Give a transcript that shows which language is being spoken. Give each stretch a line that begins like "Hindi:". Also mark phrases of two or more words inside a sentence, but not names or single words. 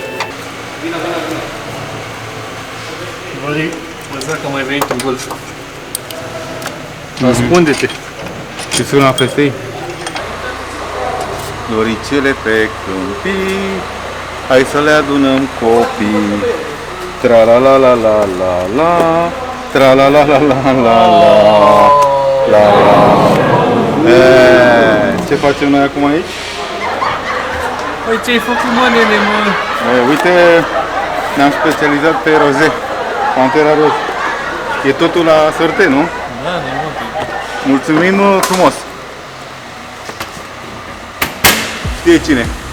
Romanian: Vali, lăsa că a mai venit un golf. Ascunde-te. Și sună la festei? Floricele pe câmpii, hai să le adunăm copii. Tra la la la la la la, tra la la la la la la la. Ce facem noi acum aici? Păi ce-ai făcut, mă, nene, mă? Uite, ne-am specializat pe roze, Pantera roz. E totul la sorte, nu? Da, ne mă. Mulțumim frumos! Știe cine?